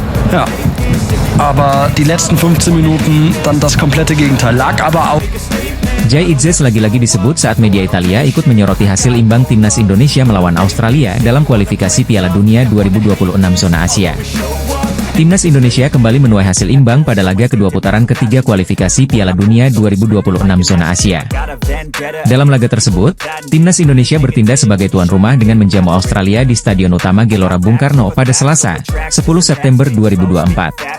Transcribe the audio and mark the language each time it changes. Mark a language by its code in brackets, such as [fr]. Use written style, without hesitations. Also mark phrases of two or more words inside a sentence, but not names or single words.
[de] Ja, aber die letzten 15 Minuten dann das komplette Gegenteil. Lag aber auch. [id] Jai Idzes lagi-lagi disebut saat media Italia ikut menyoroti hasil imbang timnas Indonesia melawan Australia dalam kualifikasi Piala Dunia 2026 zona Asia. Timnas Indonesia kembali menuai hasil imbang pada laga kedua putaran ketiga kualifikasi Piala Dunia 2026 zona Asia. Dalam laga tersebut, Timnas Indonesia bertindak sebagai tuan rumah dengan menjamu Australia di Stadion Utama Gelora Bung Karno pada Selasa, 10 September 2024.